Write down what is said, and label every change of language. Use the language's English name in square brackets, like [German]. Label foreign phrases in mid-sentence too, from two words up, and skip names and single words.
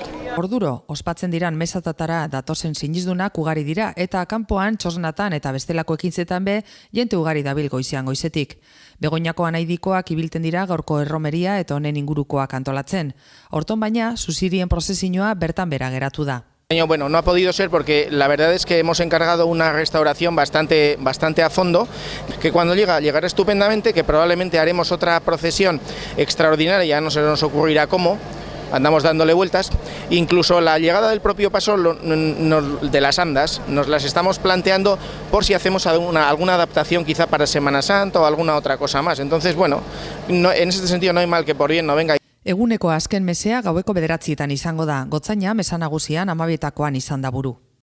[Basque] Orduro, ospatzen diran mesatatara datozen sinizdunak ugari dira eta kanpoan, txosnatan eta bestelako ekintzetan be, jente ugari dabil goizean goizetik. Begoñako anaidikoak ibilten dira gaurko erromeria eta honen ingurukoak antolatzen. Horton baina, susirien prozesinoa bertan bera geratu da. [Spanish] Bueno, no ha podido ser porque la verdad es que hemos encargado una restauración bastante a fondo, que cuando llegará estupendamente, que probablemente haremos otra procesión extraordinaria, ya no se nos ocurrirá cómo. Andamos dándole vueltas, incluso la llegada del propio paso de las andas nos las estamos planteando por si hacemos alguna adaptación quizá para Semana Santa o alguna otra cosa más. Entonces, bueno, en ese sentido no hay mal que por bien no venga. [Basque] Eguneko azken mesea gaueko 9:00 izango da, gotzaina mesa nagusian 12:00 izan da buru.